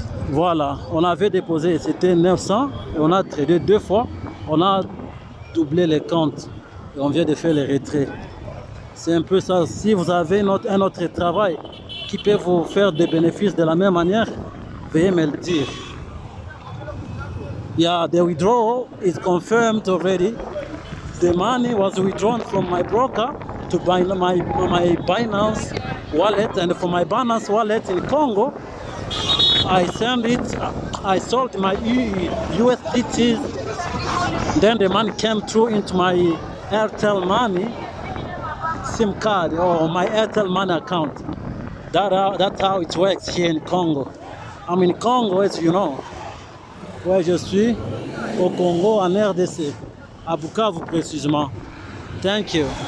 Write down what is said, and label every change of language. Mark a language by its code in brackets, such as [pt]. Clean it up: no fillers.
[fr] Voilà, on avait déposé, c'était 900 et on a tradé 2 fois. On a doublé les comptes et on vient de faire les retraits. C'est un peu ça. Si vous avez un autre travail qui peut vous faire des bénéfices de la même manière, veuillez me le dire. [en] Yeah, the withdrawal is confirmed already. The money was withdrawn from my broker to buy my Binance wallet, and for my Binance wallet in Congo, I sold my USDT. Then the money came through into my Airtel Money SIM card or my Airtel Money account. That's how it works here in Congo. I'm in Congo, as you know. [fr] Ouais, je suis au Congo, en RDC, à Bukavu précisément. [en] Thank you.